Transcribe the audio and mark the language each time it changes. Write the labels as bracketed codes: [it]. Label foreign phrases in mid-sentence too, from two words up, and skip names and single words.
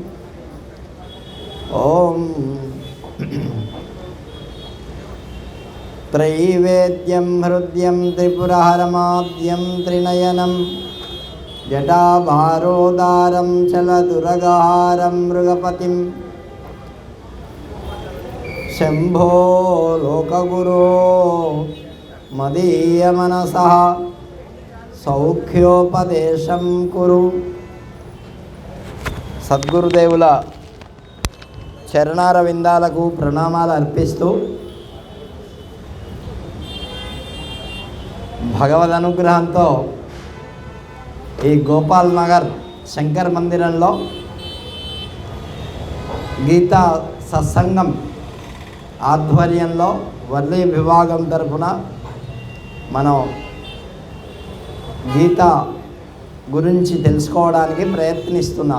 [sa] ॐ त्रैवेद्यं हृद्यं त्रिपुरहरमाद्यं त्रिनयनं जटाभारोदारं चलदुरगारं मृगपतिं शंभो लोकगुरो मदीयमनसः सौख्योपदेशं कुरु। [te] సద్గురుదేవుల చరణార విందాలకు ప్రణామాలు అర్పిస్తూ భగవద్ అనుగ్రహంతో ఈ గోపాల్ నగర్ శంకర్ మందిరంలో గీతా సత్సంగం ఆధ్వర్యంలో వర్లీ విభాగం తరఫున మనం గీత గురించి తెలుసుకోవడానికి ప్రయత్నిస్తున్నాం.